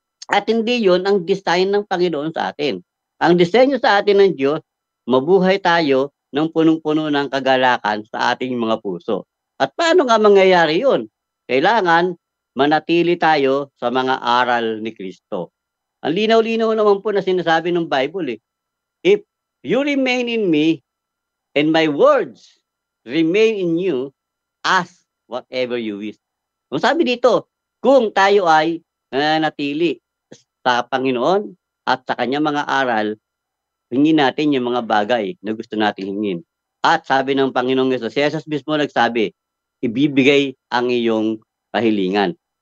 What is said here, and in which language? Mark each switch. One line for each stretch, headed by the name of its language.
Filipino: At hindi yun ang design ng Panginoon sa atin. Ang disenyo sa atin ng Diyos, mabuhay tayo ng punong-puno ng kagalakan sa ating mga puso. At paano nga mangyayari yun? Kailangan manatili tayo sa mga aral ni Kristo. Ang linaw-linaw naman po na sinasabi ng Bible eh.
English: If you remain in me and my words remain in you, ask whatever you wish.
Filipino: Kung sabi dito, kung tayo ay nanatili sa Panginoon at sa kanyang mga aral, hingin natin yung mga bagay na gusto natin hingin. At sabi ng Panginoong Yesus, si Jesus mismo nagsabi, ibibigay ang iyong kahilingan.